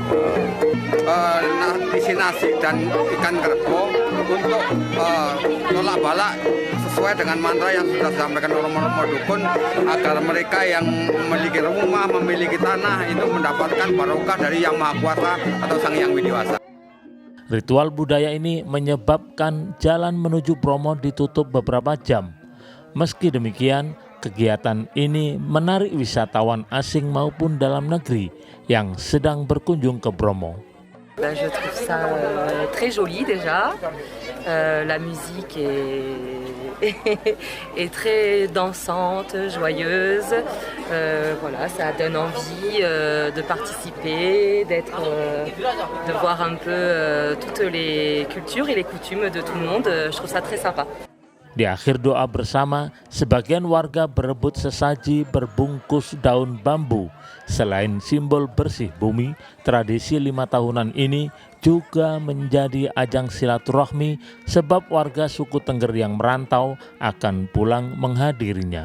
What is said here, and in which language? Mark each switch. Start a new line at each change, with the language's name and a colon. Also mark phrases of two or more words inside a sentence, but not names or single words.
Indonesian: Isi nasi dan ikan kerbau untuk tolak balak sesuai dengan mantra yang sudah disampaikan romo-romo dukun agar mereka yang memiliki rumah, memiliki tanah itu mendapatkan barokah dari Yang Maha Kuasa atau Sang Yang Widiwasa. Ritual budaya ini menyebabkan jalan menuju Bromo ditutup beberapa jam. Meski demikian, kegiatan ini menarik wisatawan asing maupun dalam negeri yang sedang berkunjung ke Bromo.
French: Je trouve ça très joli déjà. La musique est très dansante, joyeuse. Voilà, ça donne envie de participer, de voir un peu toutes les cultures et les coutumes de tout le monde. Je trouve ça très sympa.
Indonesian: Di akhir doa bersama, sebagian warga berebut sesaji berbungkus daun bambu. Selain simbol bersih bumi, tradisi 5 tahunan ini juga menjadi ajang silaturahmi sebab warga suku Tengger yang merantau akan pulang menghadirinya.